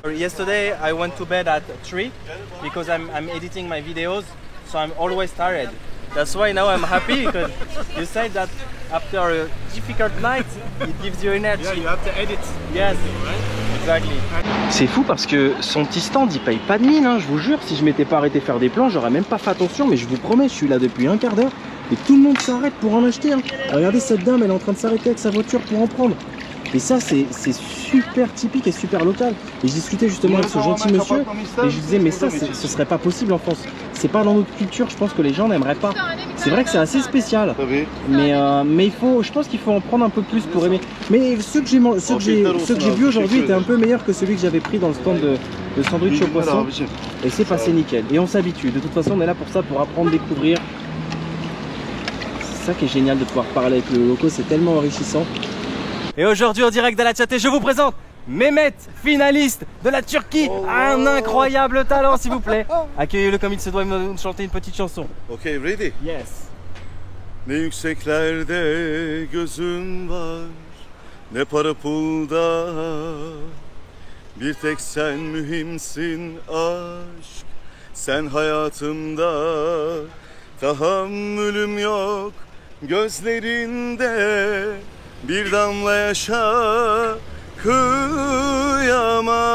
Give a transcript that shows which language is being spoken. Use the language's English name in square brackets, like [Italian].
[English] Yesterday, I went to bed at 3 because I'm editing my videos, so I'm always tired. That's why now I'm happy because you said that after a difficult night, it gives you energy. Yeah, you have to edit. Yes, exactly. [French] C'est fou parce que son petit stand il paye pas de mine, hein, je vous jure. Si je m'étais pas arrêté faire des plans, j'aurais même pas fait attention. Mais je vous promets, je suis là depuis un quart d'heure et tout le monde s'arrête pour en acheter. Hein. Regardez cette dame, elle est en train de s'arrêter avec sa voiture pour en prendre. Et ça, c'est super typique et super local. Et je discutais justement avec ce gentil monsieur et je lui disais, mais ça, ce serait pas possible en France. C'est pas dans notre culture, je pense que les gens n'aimeraient pas. C'est vrai que c'est assez spécial. Mais je pense qu'il faut en prendre un peu plus pour aimer. Mais ceux que j'ai vus aujourd'hui étaient un peu meilleurs que celui que j'avais pris dans le stand de sandwich au poisson. Et c'est passé nickel. Et on s'habitue. De toute façon, on est là pour ça, pour apprendre, découvrir. C'est ça qui est génial de pouvoir parler avec le loco, c'est tellement enrichissant. Et aujourd'hui en direct de la Tchate, je vous présente Mehmet, finaliste de la Turquie, un incroyable talent s'il vous plaît. Accueillez-le comme il se doit, il va nous chanter une petite chanson. [English] Okay, ready? Yes. [Turkish] Ne yükseklerde gözün var, ne para pulda. Bir tek sen mühimsin aşk, sen hayatımda. Tahammülüm yok gözlerinde, bir damla yaşa kıyamam.